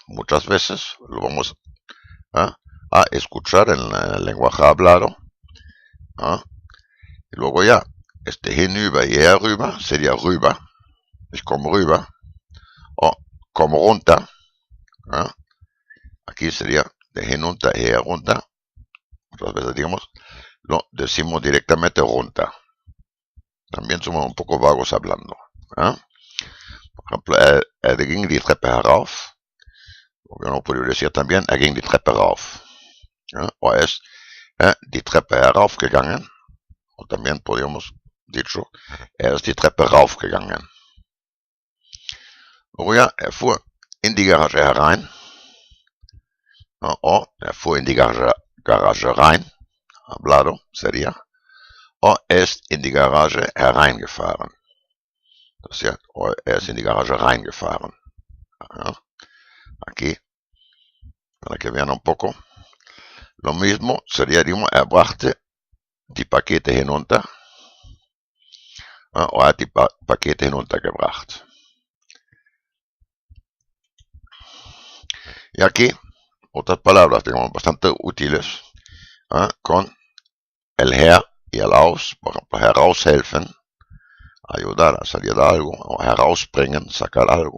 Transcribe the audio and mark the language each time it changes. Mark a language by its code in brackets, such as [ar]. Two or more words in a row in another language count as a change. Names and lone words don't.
[es] Muchas veces lo vamos a escuchar en el lenguaje hablado. Y luego ya, este hinüber y herüber sería rüber. [de] Ich komme rüber. [es] O como runter. Aquí sería de hinunter y herunter. Muchas veces digamos, lo decimos directamente runter. También somos un poco vagos hablando. Por ejemplo, [de] ging die Treppe herauf. [es] Uno podría decir también, [de] ging die Treppe rauf. O es die Treppe heraufgegangen. [es] O también podríamos dicho, [de] ist die Treppe raufgegangen. [es] Luego ya, [de] fuhr in die Garage herein. O fuhr in die Garage rein. [es] Hablado sería. [de] O ist in die Garage hereingefahren. Das heißt, ist in die Garage reingefahren. [es] Aquí, para que vean un poco, lo mismo sería, digamos, [de] brachte die Pakete hinunter. O hat die Pakete hinuntergebracht. [es] Y aquí, otras palabras, digamos, bastante útiles, con el her y el aus, por ejemplo, heraushelfen, ayudar a salir de algo, o herausbringen, sacar algo.